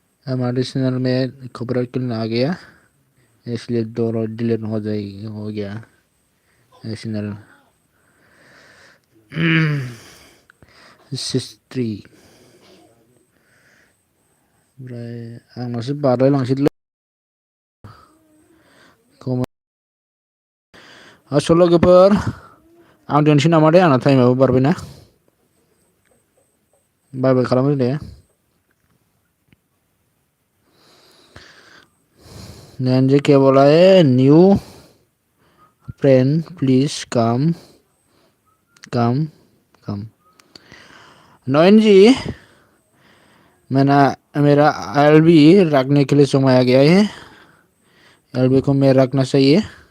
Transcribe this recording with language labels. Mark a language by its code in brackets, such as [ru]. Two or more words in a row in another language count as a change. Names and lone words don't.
[hi] हमारे चैनल में खबर क्यों आ गया, इसलिए डिलीट हो गया चैनल हिस्ट्री। [brx] ओमफ्राय आंनासो बारलायलांसैलै आसल लोगोफोर आं दोनसै नामा दे, आंना टाइमाबो बारबायना। [en] bye bye [brx] खालामदो दे। [hi] नैन जी क्या बोला है, [en] new friend please come come come. [hi] नयन जी मेरा एलबी रखने के लिए समय आ गया है, एलबी को मैं रखना चाहिए।